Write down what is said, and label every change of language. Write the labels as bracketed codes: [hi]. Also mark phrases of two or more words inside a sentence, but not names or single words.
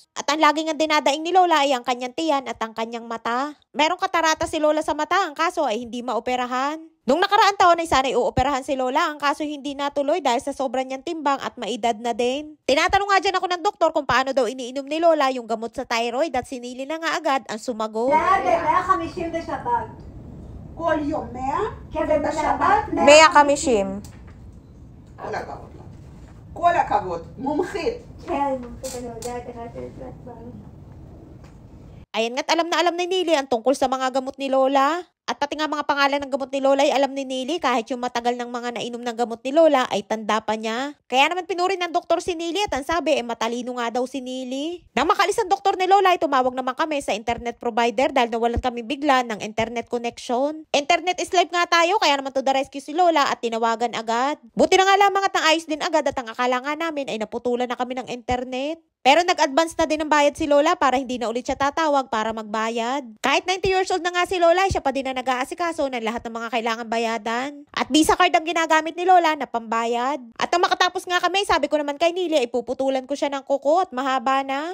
[tl] At ang laging ang dinadaing ni Lola ay ang kanyang tiyan at ang kanyang mata. Merong katarata si Lola sa mata, ang kaso ay hindi maoperahan. Nung nakaraang taon ay sana'y uoperahan si Lola, ang kaso hindi natuloy dahil sa sobrang niyang timbang at maedad na din. Tinatanong nga dyan ako ng doktor kung paano daw iniinom ni Lola yung gamot sa thyroid at sinili na nga agad ang sumagot. [he] ב-150 בשבת. כל יום 100? כן, ובשבת 150. כל הכבוד לך. כל הכבוד. מומחית. כן, אני יודעת איך לתת לעצמם. [tl] Ayan nga't alam na alam ni Nili ang tungkol sa mga gamot ni Lola. At pati nga mga pangalan ng gamot ni Lola ay alam ni Nili kahit yung matagal ng mga nainom ng gamot ni Lola ay tanda pa niya. Kaya naman pinuri ng doktor si Nili at ang sabi ay matalino nga daw si Nili. Nang makalis ang doktor ni Lola ay tumawag naman kami sa [en] internet provider [tl] dahil nawalan kami bigla ng [en] internet connection. Internet is life [tl] nga tayo kaya naman [en] to the rescue [tl] si Lola at tinawagan agad. Buti na nga lamang at naayos din agad at ang akala nga namin ay naputulan na kami ng internet. Pero nag-advance na din ng bayad si Lola para hindi na ulit siya tatawag para magbayad. Kahit 90 [en] years old [tl] na nga si Lola, siya pa din na nag-aasikaso ng lahat ng mga kailangan bayadan. At Visa card ang ginagamit ni Lola na pambayad. At nang makatapos nga kami, sabi ko naman kay Nili, ipuputulan ko siya ng kuko at mahaba na.